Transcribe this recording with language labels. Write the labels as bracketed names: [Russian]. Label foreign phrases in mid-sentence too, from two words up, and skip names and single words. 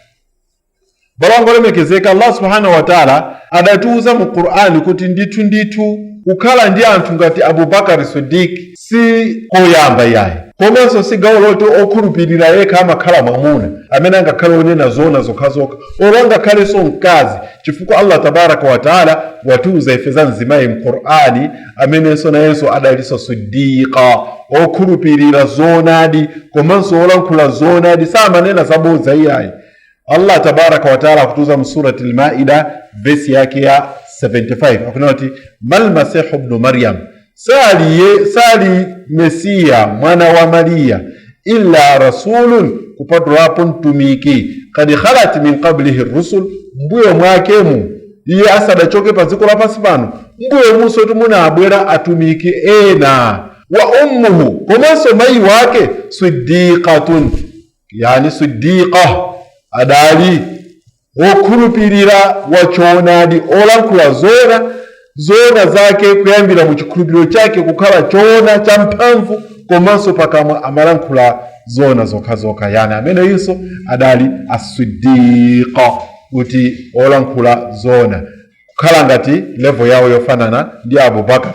[Nyanja] Balangole mekezeka Allah [Arabic] سبحانه وتعالى [Nyanja] adatuuza mu Qur'ani kuti ndithu kukhala ndi anthu ngati Abu Bakar as-Siddiq si koyamba yayi, komanso si gawo loti okhulupirira yekha amakhala mwamuna amene angakhala onena zona zokhazokha, olanga khalenso mkazi, chifukwa Allah [Arabic] تبارك وتعالى [Nyanja] watuuza ife za mzimayi mu Qur'ani amenenso nayenso adaliso siddiqa, okhulupirira zonadi komanso olankhula zonadi, samanena zabodza iyayi. Allah [Arabic] تبارك وتعالى [Nyanja] kutuza mu surati al-Maida verse yake ya 75 akunena kuti [Arabic] ما المسيح ابن مريم [Nyanja] sali Mesiya mwana wa Maria [Arabic] إلا رسول [Nyanja] kupatulapo mtumiki [Arabic] قد خلت من قبله الرسل, [Nyanja] mbuyo mwakemu iye asadachoke pa dziko lapansi pano, mbuyo munso tumuna abwera atumiki ena. [Arabic] وأمه, [Nyanja] komanso mayi wake siddiqatun, yani siddiqa adali wokhulupirira wachoonadi, olankhula zona zake kuyambira mu chikhulupiriro chake kukhala choona cha mphamvu, komanso pakamwa amalankhula zona zokhazokha, yani amene yinso adali as-siddiqa, kuti olankhula zona, kukhala ngati level yawo yofanana ndi Abu Bakar.